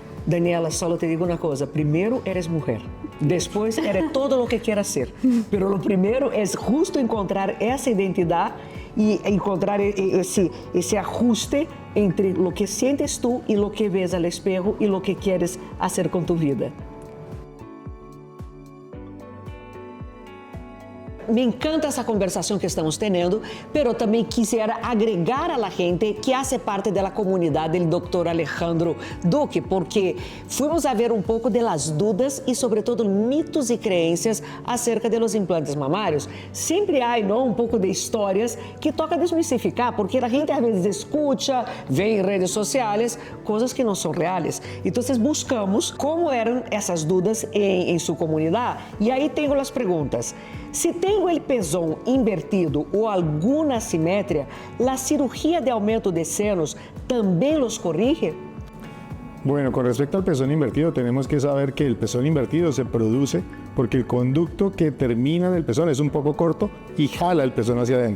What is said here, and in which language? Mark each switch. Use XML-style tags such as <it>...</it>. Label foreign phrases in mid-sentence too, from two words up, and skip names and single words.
<es>Daniela, solo te digo una cosa, primero eres mujer, después eres todo lo que quieras ser, pero lo primero es justo encontrar esa identidad y encontrar ese ajuste entre lo que sientes tú y lo que ves al espejo y lo que quieres hacer con tu vida. Me encanta</es> <pt>essa conversação que estamos tendo,</pt> <es>pero também quisiera agregar a la gente que hace parte</es> <pt>da comunidade do Dr. Alejandro Duque,</pt> <es>porque fuimos a ver</es> <pt>um pouco das dúvidas e, sobretudo, mitos e crenças acerca</pt> <es>de los implantes</es> <pt>mamários. Sempre há, não, um pouco de histórias que toca desmistificar, porque a gente às vezes escuta, vê em redes sociais coisas que não são reais. Então, buscamos como eram essas dúvidas em sua comunidade. E aí tenho as perguntas.</pt> <es>Si tengo el pezón invertido o alguna asimetria, ¿la cirugía de aumento de senos también los corrige? Bueno, con respecto al pezón invertido, tenemos que saber que el pezón invertido se produce porque el conducto que termina en el pezón es un poco corto y jala el pezón hacia adentro.</es>